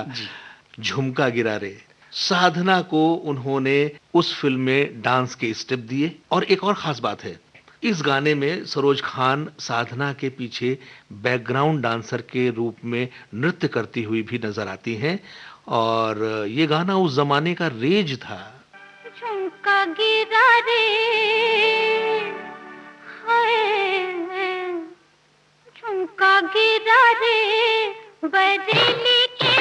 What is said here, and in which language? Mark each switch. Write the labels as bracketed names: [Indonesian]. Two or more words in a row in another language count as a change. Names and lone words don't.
[Hindi] झुमका गिरा रे, साधना को उन्होंने उस फिल्म में डांस के स्टेप दिए। और एक और खास बात है, इस गाने में सरोज खान साधना के पीछे बैकग्राउंड डांसर के रूप में नृत्य करती हुई भी नजर आती हैं, और ये गाना उस जमाने का रेज था। झुमका गिरा रे, हाय, झुमका गिरा रे, बरेली के